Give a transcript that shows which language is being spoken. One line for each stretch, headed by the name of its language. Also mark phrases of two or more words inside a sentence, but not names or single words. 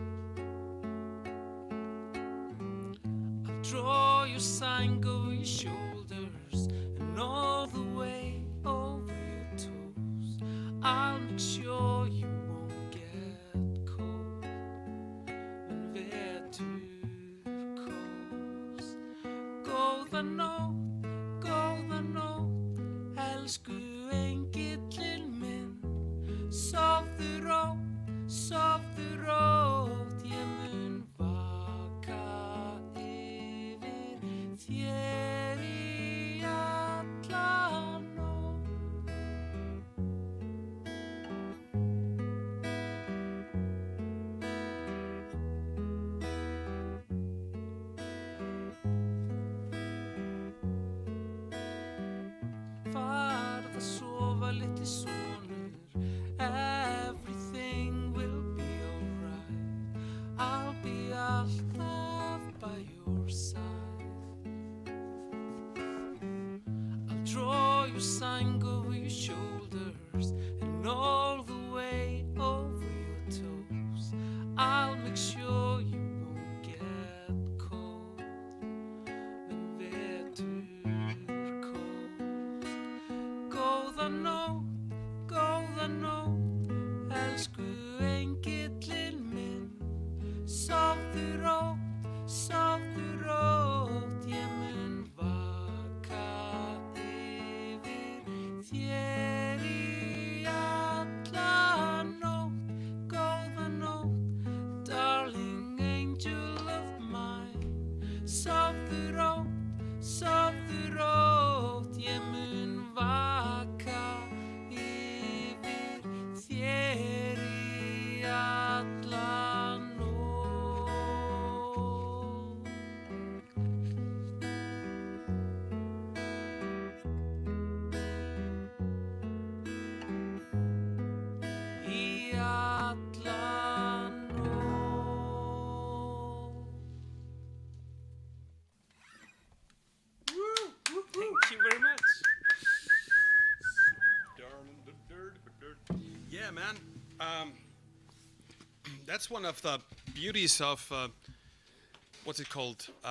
English: I'll draw your sign over your shoulders and all the way over your toes. I'll make sure you won't get cold when vetur calls.
Icelandic: Góða nótt, elsku engillinn minn. Sofðu rótt, ég mun vaka yfir þér í alla nótt. Farð að sofa, litli sonur,
English: everything will be alright. I'll be alltaf by your side. I'll draw your sign over your shoulders and all the way over your toes. I'll make sure you won't get cold when vetur calls.
Icelandic: Góða nótt, elsku engillinn minn. Sofðu rótt, ég mun vaka yfir þér í alla nótt. Góða nótt,
English: darling angel of mine.
Icelandic: Sofðu rótt, ég mun vaka yfir þér í alla nótt. Í alla nótt.
English: Thank you very much. Yeah, man. That's one of the beauties of what's it called?